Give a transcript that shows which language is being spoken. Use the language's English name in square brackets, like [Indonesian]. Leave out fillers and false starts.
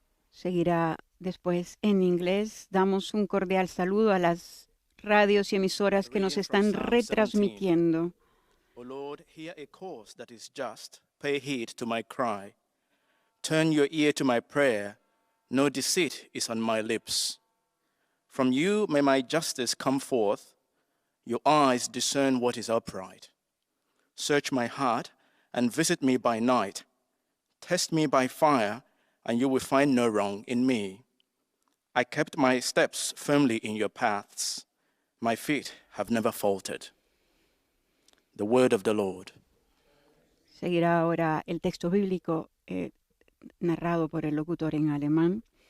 [Spanish] Seguirá después en inglés. Damos un cordial saludo a las radios y emisoras que nos están retransmitiendo. [English] O Lord, hear a cause that is just. Pay heed to my cry. Turn your ear to my prayer. No deceit is on my lips. From you may my justice come forth. Your eyes discern what is upright. Search my heart and visit me by night. Test me by fire, and you will find no wrong in me. I kept my steps firmly in your paths. My feet have never faltered. The word of the Lord. [Spanish] Seguirá ahora el texto bíblico narrado por el locutor en alemán.